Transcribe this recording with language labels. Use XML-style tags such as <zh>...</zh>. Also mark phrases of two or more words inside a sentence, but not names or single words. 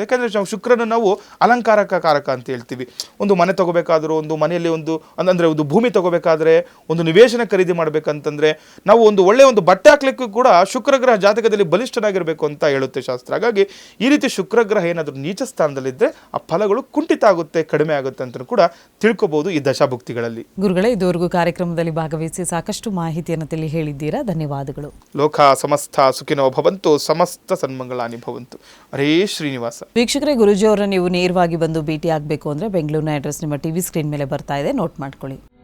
<kn>ಯಾಕಂದರೆ ಶುಕ್ರನ ನಾವು ಅಲಂಕಾರಕ ಅಂತ ಹೇಳ್ತೀವಿ. ಒಂದು ಮನೆ ತಗೋಬೇಕಾದ್ರೂ, ಒಂದು ಮನೆಯಲ್ಲಿ ಒಂದು ಭೂಮಿ ತಗೋಬೇಕಾದ್ರೆ, ಒಂದು ನಿವೇಶನ ಖರೀದಿ ಮಾಡಬೇಕಂತಂದ್ರೆ, ನಾವು ಒಂದು ಒಳ್ಳೆಯ ಒಂದು ಬಟ್ಟೆ ಹಾಕ್ಲಿಕ್ಕೂ ಕೂಡ ಶುಕ್ರ ಗ್ರಹ ಜಾತಕದಲ್ಲಿ ಬಲಿಷ್ಠನಾಗಿರಬೇಕು ಅಂತ ಹೇಳುತ್ತೆ ಶಾಸ್ತ್ರ. ಹಾಗಾಗಿ ಈ ರೀತಿ ಶುಕ್ರ ಗ್ರಹ ಏನಾದರೂ ನೀಚ ಸ್ಥಾನದಲ್ಲಿದ್ದರೆ ಆ ಫಲಗಳು ಕುಂಠಿತ ಆಗುತ್ತೆ, ಕಡಿಮೆ ಆಗುತ್ತೆ ಅಂತ ಕೂಡ ತಿಳ್ಕೊಬಹುದು ಈ ದಶಾಭುಕ್ತಿಗಳಲ್ಲಿ. ಗುರುಗಳೇ, ಇದುವರೆಗೂ ಕಾರ್ಯಕ್ರಮದಲ್ಲಿ ಭಾಗವಹಿಸಿ ಸಾಕಷ್ಟು ಮಾಹಿತಿಯನ್ನು ತಿಳಿ ಹೇಳಿದ್ದೀರಾ, ಧನ್ಯವಾದಗಳು.</kn> <sa>ಲೋಕ ಸಮಸ್ತ ಸುಖಿನೋ ಭವಂತು, ಸಮಸ್ತ ಸನ್ಮಂಗಳಾನಿ ಭವಂತು.</sa> <kn>ಹರೇ ಶ್ರೀನಿವಾಸ. ವೀಕ್ಷಕರೇ, ಗುರುಜಿಯವರನ್ನು ನೀವು ನೇರವಾಗಿ ಬಂದು ಭೇಟಿ ಆಗಬೇಕು ಅಂದರೆ ಬೆಂಗಳೂರಿನ ಅಡ್ರೆಸ್ ನಿಮ್ಮ</kn> <en>TV screen</en> <kn>ಮೇಲೆ ಬರ್ತಾ ಇದೆ, ನೋಟ್ ಮಾಡ್ಕೊಳ್ಳಿ.</kn>